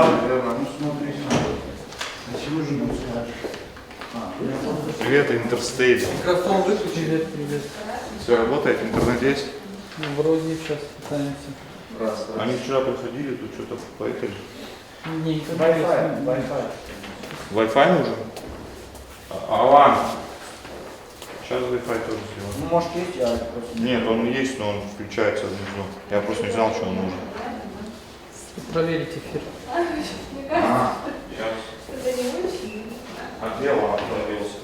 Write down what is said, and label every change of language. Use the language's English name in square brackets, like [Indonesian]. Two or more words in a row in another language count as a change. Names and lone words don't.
[Russian] Ну смотри. Чего же не скажешь? Привет, Интерстейт. Микрофон выключи. Привет. Все работает, интернет есть? Ну, вроде сейчас пытаемся. Раз. Они вчера приходили, тут что-то поехали. Не, Wi-Fi. Wi-Fi нужен? Алан. Сейчас Wi-Fi тоже сделаем. Ну, может, есть, я просто... Нет, он есть, но он включается внизу. Я просто не знал, что он нужен. проверить эфир. Сейчас. А где Алан остановился?